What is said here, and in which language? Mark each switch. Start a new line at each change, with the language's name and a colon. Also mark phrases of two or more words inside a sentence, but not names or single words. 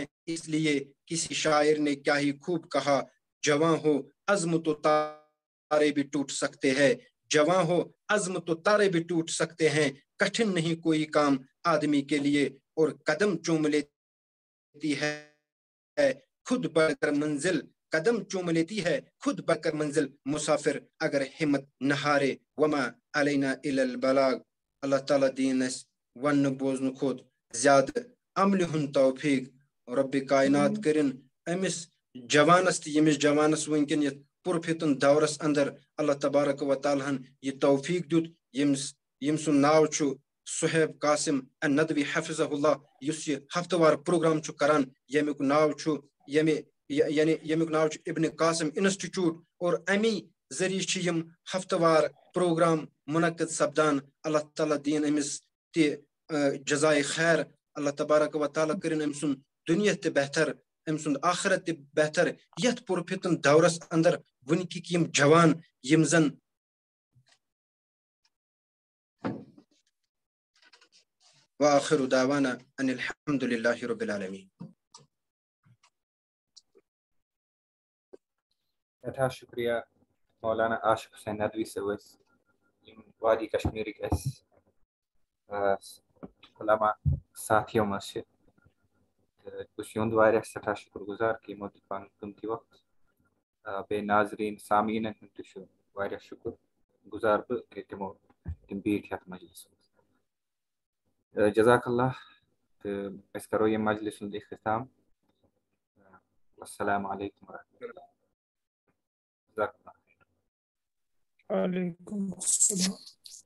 Urdu: اس لیے کسی شاعر نے کیا ہی خوب کہا جواں ہو عزم تو تارے بھی ٹوٹ سکتے ہیں جواں ہو عزم تو تارے بھی ٹوٹ سکتے ہیں کٹھن نہیں کوئی کام آدمی کے لیے اور قدم چوم لیتی ہے خود بڑھ کر منزل قدم چوم لیتی ہے خود بڑھ کر منزل مسافر اگر ہمت نہ ہارے
Arabic: وما علینا الا البلاغ.
Kashmiri: اللہ تعالیٰ دین اس ون بوزن کھوت زیادہ عمل ہن توفیق. رب کائنات کرن امس جوانس تہ یمس جوانس ونکن یہ پرفتن دورس اندر اللہ تبارک و تعالیٰ یہ توفیق دیت یم سن ناو چھُ صہیب قاسم الندوی حفظہ اللہ یس یہ ہفتہ وار پروگرام چھُ کران یمیک ناو چھُ یمیک ناو چھُ ابن قاسم انسٹیٹیوٹ اور امی ذریعہ چھ یم ہفتہ وار پروگرام منعقد سپدان. اللہ تعالیٰ دین امس تہ جزائے خیر. اللہ تبارک و تعالیٰ کرن ام سن دنیا تہ بہتر ام سن آخرت تہ بہتر. یتھ پرفتن دورس اندر ونکک یم جوان یم زن
Arabic: وآخر دعوانا ان الحمد لله رب العالمين.
Kashmiri: سٮ۪ٹھاہ شُکریہ مولانا عاشق حُسین ندوی صٲبس یِم وادی کشمیٖرٕکۍ اَسہِ علما ساتھیو منٛز چھِ تہٕ بہٕ چھُس یِہُنٛد واریاہ سٮ۪ٹھاہ شُکُر گُزار کہِ یِمو دیُت پَنُن قۭمتی وقت. بیٚیہِ ناظریٖن سامیٖنن ہُنٛد تہِ چھُ واریاہ شُکُر گُزار بہٕ کہِ تِم بیٖٹھۍ یَتھ مجلِسس منٛز.
Arabic: جزاک اللہ.
Kashmiri: تہٕ أسۍ کَرو ییٚمہِ مجلِس ہُنٛد اختتام.
Arabic: السلام علیکم ورحمۃ اللہ. جزاک اللہ. وعلیکم السلام.